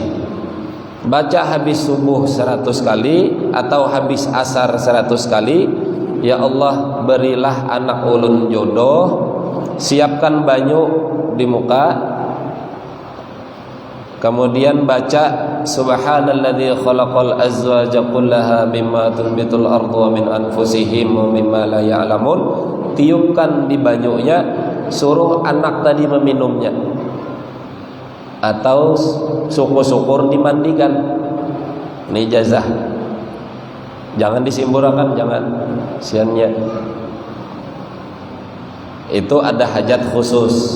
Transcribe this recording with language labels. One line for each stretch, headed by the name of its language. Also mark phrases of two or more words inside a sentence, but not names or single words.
Indonesian: Baca habis subuh 100 kali atau habis asar 100 kali.
Banjar: Ya Allah, berilah anak ulun jodoh, siapkan banyu di muka.
Indonesian: Kemudian baca
Arabic: سبحان الذي خلق الأزواج كلها مما تنبت الأرض ومن أنفسهم ومما لا يعلمون.
Banjar: Tiupkan di banyunya, suruh anak tadi meminumnya.
Indonesian: Atau syukur-syukur dimandikan. Ini ijazah.
Banjar: Jangan disimburakan, jangan. Siannya. Itu ada hajat khusus.